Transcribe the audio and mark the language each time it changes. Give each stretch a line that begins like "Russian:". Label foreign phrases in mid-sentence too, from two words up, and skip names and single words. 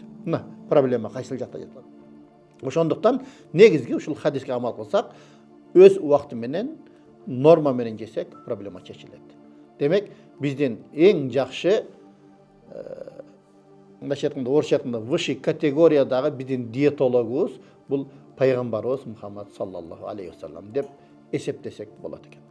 Kyrgyz: Мына проблема кайсыл жакта жатат. Ошондуктан негизги ушул хадиске амал кылсак, өз убакты менен норма менен жесек проблема чечилет. Демек, биздин эң жакшы мындайча айтканда, орусча айтканда высший категориядагы биздин диетологубуз бул пайгамбарыбыз Мухаммад
Arabic: صلى الله عليه وسلم
Kyrgyz: деп эсептесек болот экен.